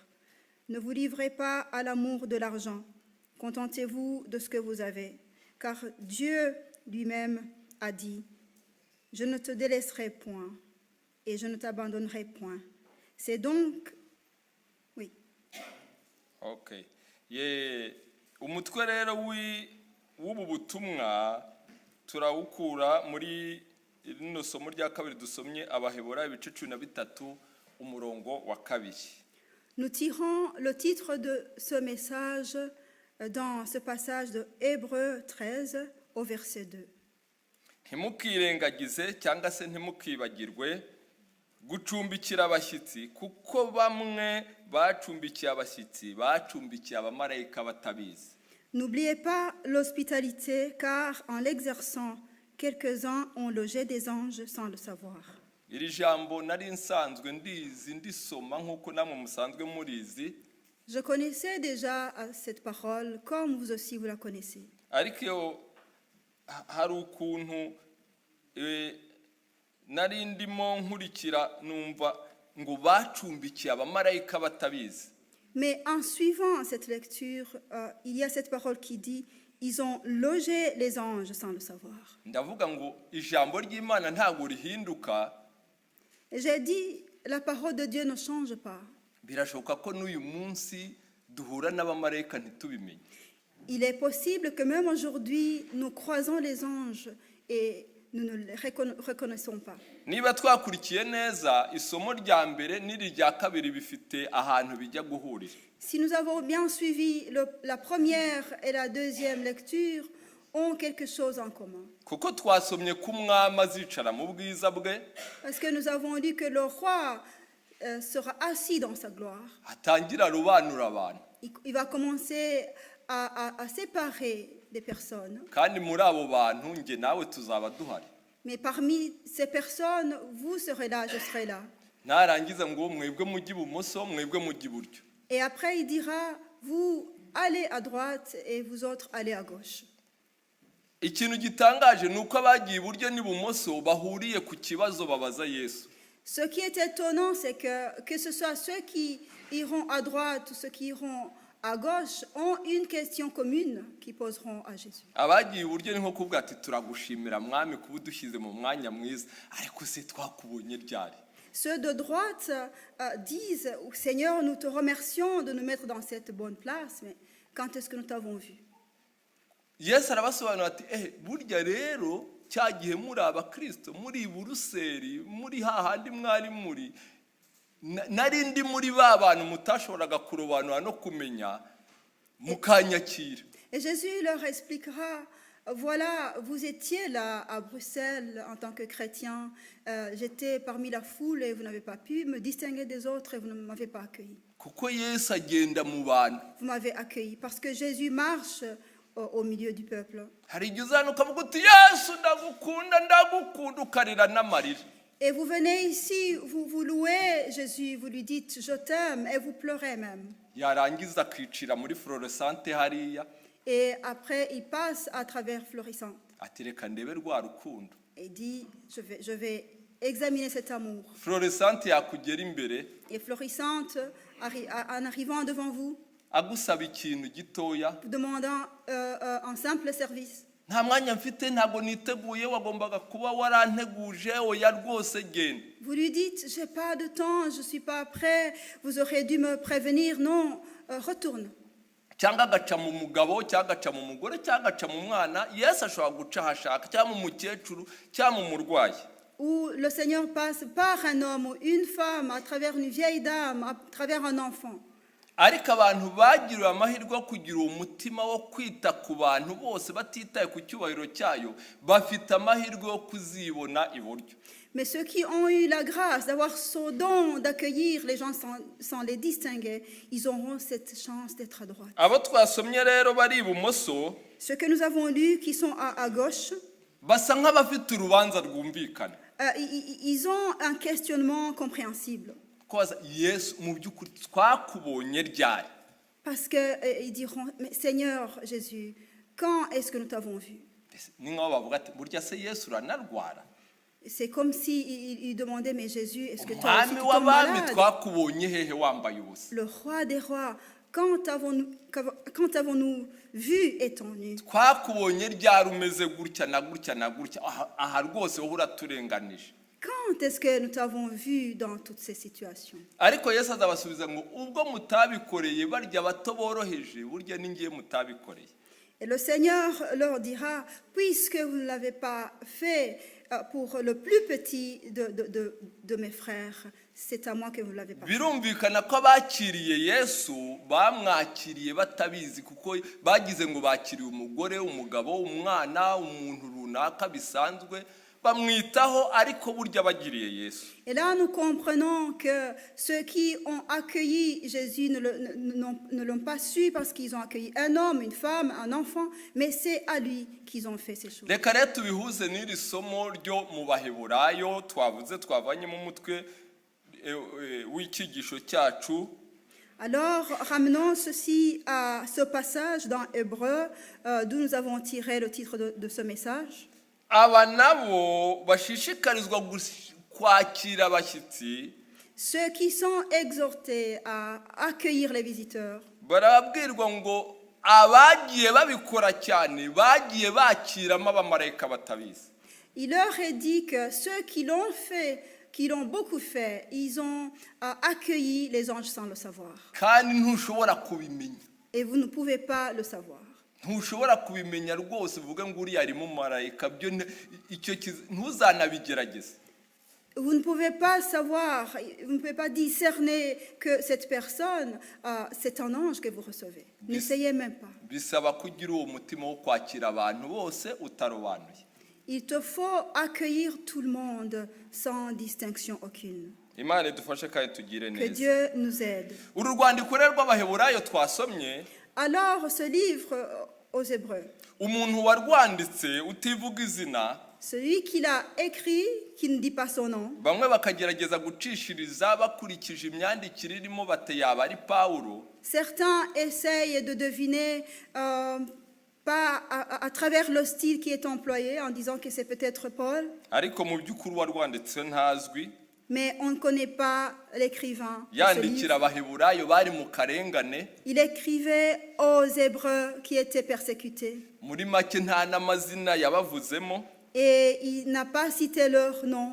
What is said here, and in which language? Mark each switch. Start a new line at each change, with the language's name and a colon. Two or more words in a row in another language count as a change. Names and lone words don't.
French: Ne vous livrez pas à l'amour de l'argent, contentez-vous de ce que vous avez, car Dieu lui-même a dit, « Je ne te délaisserai point et je ne t'abandonnerai point. » C'est donc... Oui. Okay.
Kinyarwanda: Umutwe rero w'ubu butumwa turawukura muri rino somo rya kabiri dusomye Abaheburayo ibice 13 umurongo wa 2.
French: Nous tirons le titre de ce message dans ce passage de Hébreux 13 au verset 2.
Kinyarwanda: Ntimukirengagize cyangwa se ntimukibagirwe gucumbikira abashyitsi, kuko bamwe bacumbikiye abashyitsi bacumbikiye abamarayika batabizi.
French: N'oubliez pas l'hospitalité, car en l'exerçant, quelques-uns ont logé des anges sans le savoir.
Kinyarwanda: Iri jambo nari nsanzwe ndisoma nk'uko namwe musanzwe murizi.
French: Je connaissais déjà cette parole, comme vous aussi vous la connaissez.
Kinyarwanda: Ariko hari ukuntu nari ndimo nkurikira numva ngo bacumbikiye abamarayika batabizi.
French: Mais en suivant cette lecture, il y a cette parole qui dit ils ont logé les anges sans le savoir.
Kinyarwanda: Ndavuga ngo ijambo ry'Imana ntabwo rihinduka.
French: J'ai dit la parole de Dieu ne change pas.
Kinyarwanda: Birashoboka ko n'uyu munsi duhura n'abamarayika ntitubimenye.
French: Il est possible que même aujourd'hui nous croisons les anges et nous ne les reconnaissons pas.
Kinyarwanda: Niba twakurikiye neza isomo rya mbere n'irya kabiri bifite ahantu bijya guhurira.
French: Si nous avons bien suivi la première et la deuxième lecture, ont quelque chose en commun.
Kinyarwanda: Kuko twasomye ko umwami azicara mu bwiza bwe.
French: Parce que nous avons dit que le roi sera assis dans sa gloire.
Kinyarwanda: Atangira arobanura abantu.
French: Il va commencer à séparer des personnes.
Kinyarwanda: Kandi muri abo bantu nge nawe tuzaba duhari.
French: Mais parmi ces personnes, vous serez là, je serai là.
Kinyarwanda: Narangiza ngo mwebwe mujye ibumoso mwebwe mujye iburyo.
French: Et après il dira, vous allez à droite et vous autres allez à gauche.
Kinyarwanda: Ikintu gitangaje nuko abagiye iburyo n'ibumoso bahuriye ku kibazo babaza Yesu.
French: Ce qui est étonnant, c'est que ce soit ceux qui iront à droite ou ceux qui iront à gauche ont une question commune qu'ils poseront à Jésus.
Kinyarwanda: Abagiye iburyo ni nko kuvuga ati turagushimira mwami kuba udushyize mu mwanya mwiza, ariko se twakubonye ryari.
French: Ceux de droite disent, Seigneur, nous te remercions de nous mettre dans cette bonne place, mais quand est-ce que nous t'avons vu?
Kinyarwanda: Yesu arabasobanura ati burya rero cyagihe muri abakristo muri Buruseli muri hahandi mwari muri narindi muri babantu mutashoboraga kurobanura no kumenya mukanyakira.
French: Et Jésus leur expliquera, voilà, vous étiez là à Bruxelles en tant que chrétien, j'étais parmi la foule et vous n'avez pas pu me distinguer des autres et vous ne m'avez pas accueilli.
Kinyarwanda: Kuko Yesu agenda mu bantu.
French: Vous m'avez accueilli parce que Jésus marche au milieu du peuple.
Kinyarwanda: Hari igihe uzanuka ukavuga uti Yesu ndagukunda ukarira n'amarira.
French: Et vous venez ici, vous louez Jésus, vous lui dites « je t'aime » et vous pleurez même.
Kinyarwanda: yarangiza akicira muri fluorescente hariya
French: Et après, il passe à travers Florissante
Kinyarwanda: ati reka ndebe rwa rukundo.
French: et dit je vais examiner cet amour.
Kinyarwanda: Fluorescente yakugera imbere
French: Et Florissante, en arrivant devant vous,
Kinyarwanda: agusaba ikintu gitoya,
French: vous demandant un simple service.
Kinyarwanda: nta mwanya mfite, ntabwo niteguye, wagombaga kuba waranteguje, oya rwose genda.
French: Vous lui dites « j'ai pas de temps, je suis pas prêt, vous aurez dû me prévenir, non, retourne ».
Kinyarwanda: cyangwa agaca mu mugabo cyangwa agaca mu mugore cyangwa agaca mu mwana. Yesu ashobora guca ahashaka, cyangwa mu mukecuru cyangwa mu murwayi.
French: Où le Seigneur passe par un homme ou une femme, à travers une vieille dame, à travers un enfant.
Kinyarwanda: Ariko abantu bagiriwe amahirwe yo kugira umutima wo kwita ku bantu bose batitaye ku cyubahiro cyayo, bafite amahirwe yo kuzibona iburyo.
French: Mais ceux qui ont eu la grâce d'avoir ce don d'accueillir les gens sans les distinguer, ils auront cette chance d'être à droite.
Kinyarwanda: Abo twasomye rero bari ibumoso
French: Ceux que nous avons lus qui sont à gauche,
Kinyarwanda: basa nk'abafite urubanza rwumvikana.
French: ils ont un questionnement compréhensible.
Kinyarwanda: Koza Yesu, mu by'ukuri twakubonye ryari?
French: Parce qu'ils diront, mais Seigneur Jésus, quand est-ce que nous t'avons vu?
Kinyarwanda: Ni nk'aho bavuga ati burya se Yesu uranarwara?
French: C'est comme s'ils demandaient, mais Jésus, est-ce que toi aussi
Kinyarwanda: Umwami
French: tu tombes
Kinyarwanda: w'abami
French: malade?
Kinyarwanda: twakubonye hehe wambaye ubusa?
French: Le roi des rois, quand avons-nous vu étant nu?
Kinyarwanda: Twakubonye ryari umeze gutya na gutya na gutya? Aha rwose wowe uraturenganije.
French: Quand est-ce que nous t'avons vu dans toutes ces situations?
Kinyarwanda: Ariko Yesu azabasubiza ngo ubwo mutabikoreye barya bato boroheje, burya ningiye mutabikoreye.
French: Et le Seigneur leur dira, puisque vous ne l'avez pas fait pour le plus petit de mes frères, c'est à moi que vous ne l'avez pas fait.
Kinyarwanda: Birumvikana ko abakiriye Yesu bamwakiriye batabizi, kuko bagize ngo bakiriye umugore, umugabo, umwana, umuntu runaka bisanzwe, bamwitaho, ariko burya bagiriye Yesu.
French: Et là, nous comprenons que ceux qui ont accueilli Jésus ne l'ont pas su parce qu'ils ont accueilli un homme, une femme, un enfant, mais c'est à lui qu'ils ont fait ces choses.
Kinyarwanda: Reka rero tubihuze n'iri somo ryo mu Baheburayo twavuze, twavanye mu mutwe w'icyigisho cyacu.
French: Alors, ramenons ceci à ce passage dans Hébreux, d'où nous avons tiré le titre de ce message.
Kinyarwanda: Aba nabo bashishikarizwa kwakira abashyitsi,
French: Ceux qui sont exhortés à accueillir les visiteurs,
Kinyarwanda: barabwirwa ngo abagiye babikora cyane bagiye bakiramo abamarayika batabizi.
French: il leur est dit que ceux qui l'ont fait, qui l'ont beaucoup fait, ils ont accueilli les anges sans le savoir.
Kinyarwanda: Kandi ntushobora kubimenya,
French: Et vous ne pouvez pas le savoir.
Kinyarwanda: ntushobora kubimenya rwose uvuge ngo uriya ari mu marayika, byo icyo ntuzanabigerageze.
French: Vous ne pouvez pas savoir, vous ne pouvez pas discerner que cette personne, c'est un ange que vous recevez. N'essayez même pas.
Kinyarwanda: Bisaba kugira uwo mutima wo kwakira abantu bose utarobanuye.
French: Il te faut accueillir tout le monde sans distinction aucune.
Kinyarwanda: Imana idufashe kandi tugire
French: Que
Kinyarwanda: neza.
French: Dieu nous aide.
Kinyarwanda: Uru rwandiko rero rw'Abaheburayo twasomye,
French: Alors, ce livre aux Hébreux,
Kinyarwanda: umuntu warwanditse utivuga izina,
French: celui qui l'a écrit, qui ne dit pas son nom,
Kinyarwanda: bamwe bakagerageza gucishiriza bakurikije imyandikire irimo bate yaba ari Pawulo.
French: certains essayent de deviner pas à travers le style qui est employé en disant que c'est peut-être Paul,
Kinyarwanda: Ariko mu by'ukuri warwanditse ntazwi,
French: mais on ne connaît pas l'écrivain de ce
Kinyarwanda: yandikira
French: livre.
Kinyarwanda: Abaheburayo bari mu karengane.
French: Il écrivait aux Hébreux qui étaient persécutés
Kinyarwanda: Muri make nta n'amazina yabavuzemo,
French: et il n'a pas cité leur nom